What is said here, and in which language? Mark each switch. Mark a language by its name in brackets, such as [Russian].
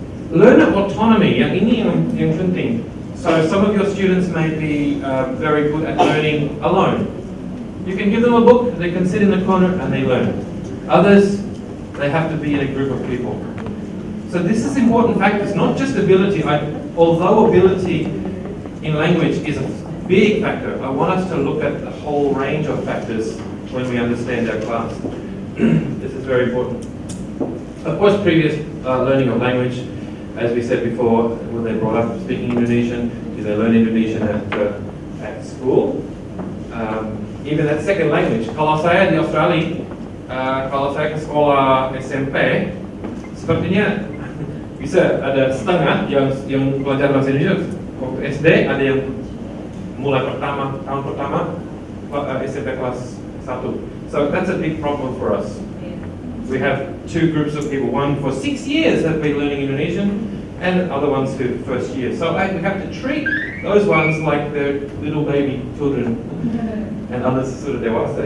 [Indonesian] Learner autonomy, yang ini yang penting. [English] So some of your students may be very good at learning alone. You can give them a book, they can sit in the corner and they learn. Others, they have to be in a group of people. So this is important factors, not just ability. Although ability in language is a big factor, I want us to look at the whole range of factors when we understand our class. This is very important. Of course, previous learning of language, as we said before, when they brought up speaking Indonesian, do they learn Indonesian at school? Even that second language. [Indonesian] Kalau saya di Australia, kalau saya ke sekolah SMP, sepertinya bisa ada setengah yang belajar bahasa Indonesia. Waktu SD ada yang mulai tahun pertama SMP kelas 1. [English] So that's a big problem for us. We have two groups of people, one for 6 years have been learning Indonesian, and other ones who first year. So we have to treat those ones like they're little baby children, and others sort of dewasa.